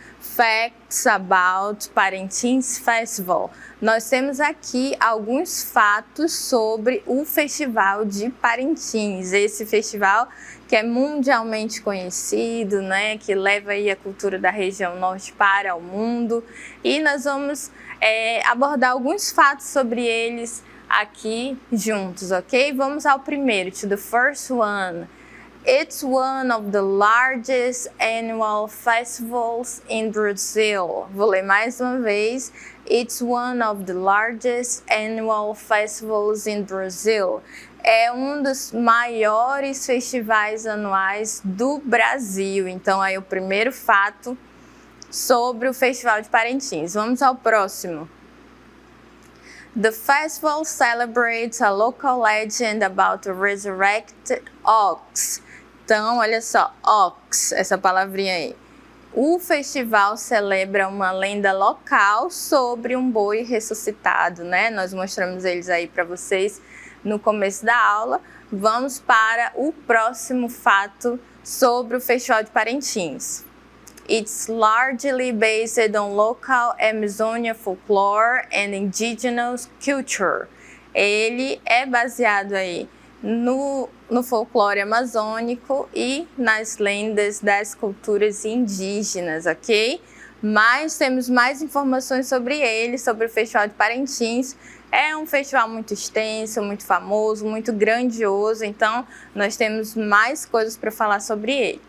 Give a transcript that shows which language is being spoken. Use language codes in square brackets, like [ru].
[en] Facts about Parintins Festival. [pt] Nós temos aqui alguns fatos sobre o Festival de Parintins, esse festival que é mundialmente conhecido, né, que leva aí a cultura da região norte para o mundo, e nós vamos abordar alguns fatos sobre eles aqui juntos, ok? Vamos ao primeiro, [en] to the first one. It's one of the largest annual festivals in Brazil. [pt] Vou ler mais uma vez. [en] It's one of the largest annual festivals in Brazil. [pt] É um dos maiores festivais anuais do Brasil. Então, aí o primeiro fato sobre o Festival de Parintins. Vamos ao próximo. [en] The festival celebrates a local legend about a resurrected ox. [pt] Então, olha só, ox, essa palavrinha aí. O festival celebra uma lenda local sobre um boi ressuscitado, né? Nós mostramos eles aí para vocês no começo da aula. Vamos para o próximo fato sobre o Festival de Parintins. [en] It's largely based on local Amazonian folklore and indigenous culture. [pt] Ele é baseado aí no folclore amazônico e nas lendas das culturas indígenas, ok? Mas temos mais informações sobre ele, sobre o Festival de Parintins. É um festival muito extenso, muito famoso, muito grandioso, então nós temos mais coisas para falar sobre ele.